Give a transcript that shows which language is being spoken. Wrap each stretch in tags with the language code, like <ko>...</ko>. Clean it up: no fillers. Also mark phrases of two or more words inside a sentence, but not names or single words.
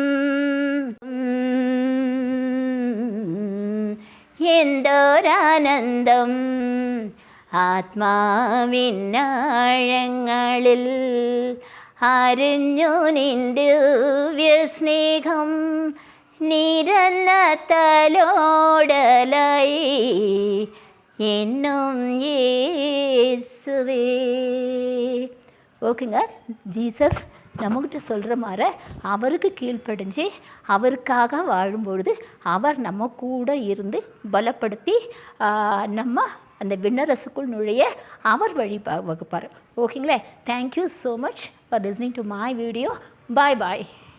<ml>എന്തൊരാനന്ദം ആത്മാവിന്നാഴങ്ങളിൽ അറിഞ്ഞു നിൻ ദിവ്യ സ്നേഹം നിരന്ന തലോടലായി എന്നും യേசுவே.</ml> <ta>ஓகேங்க. ஜீசஸ் நம்மகிட்ட சொல்கிற மாதிரி அவருக்கு கீழ்ப்படிஞ்சு அவருக்காக வாழும்பொழுது அவர் நம்ம கூட இருந்து பலப்படுத்தி நம்ம அந்த விண்ணரசுக்குள் நுழைய அவர் வழி வகுப்பார். ஓகேங்களே.</ta> <en>Thank you so much for listening to my video. Bye bye.</en>